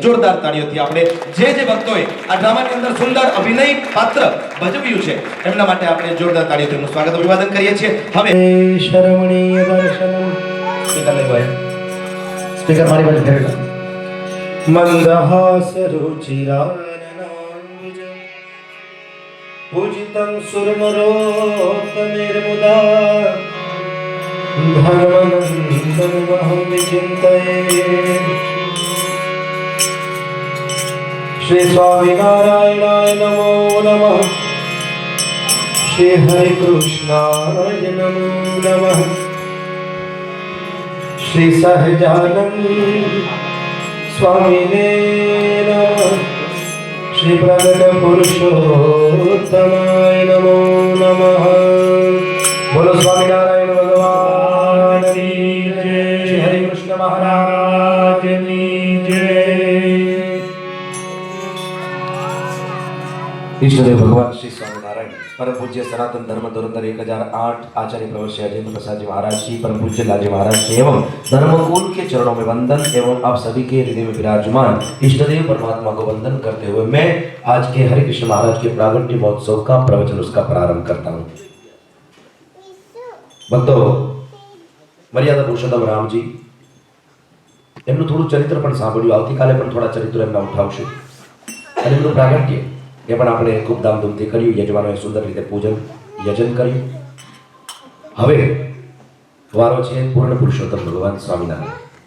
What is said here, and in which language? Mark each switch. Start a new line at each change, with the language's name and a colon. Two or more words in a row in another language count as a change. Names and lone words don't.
Gujarati: જોરદાર તાળીઓથી આપણે જે ભક્તોએ આ ડ્રામાની અંદર સુંદર અભિનય પાત્ર ભજવ્યું છે એમના માટે આપણે જોરદાર તાળીઓથી એમનું સ્વાગત અભિવાદન કરીએ છીએ. હવે શરમણીય દર્શનમ સ્પીકર લગાય, સ્પીકર મારી પાસે ફેરવેલા.
Sanskrit: मंदहास रुचिरा पूजितं सुरनरोत्तमेर्मुदा धर्मनन्दनमहं विचिन्तये. श्री स्वामिनारायणाय नमो नमः, श्री हरिकृष्णाय नमो नमः, श्री सहजानंद स्वामिने नमः, श्री प्रगट पुरुषोत्तमाय नमो नमः.
Hindi: बोलो स्वामीनारायण भगवान की जय, श्री हरि कृष्ण महाराज की जय. ઈષ્ટદેવ ભગવાન શ્રી સ્વામિનારાયણ પરમ પૂજ્ય સનાતન ધર્મ ધોરંધર 1008 आचार्य प्रवर श्री अजेंद्र प्रसाद जी महाराज जी, परम पूज्य लालजी महाराज जी एवं धर्मकुल के चरणों में वंदन एवं आप सभी के हृदय में विराजमान इष्टदेव परमात्मा को वंदन करते हुए मैं आज के हरि कृष्ण महाराज के प्रागट्य महोत्सव का प्रवचन उसका प्रारंभ करता हूँ.
Gujarati: भक्तों, मर्यादा पुरुषोत्तम राम जी એમનું થોડું ચરિત્ર પણ સાંભળ્યું. આવતીકાલે પણ થોડા ચરિત્રો એમના ઉઠાવશું અને એમનું પ્રાગટ્ય એ પણ આપણે ખૂબ ધામધૂમથી કર્યું. યજમાનોએ સુંદર રીતે પૂજન યજન કર્યું. હવે વારો છે પૂર્ણ પુરુષોત્તમ ભગવાન સ્વામિનારાયણ.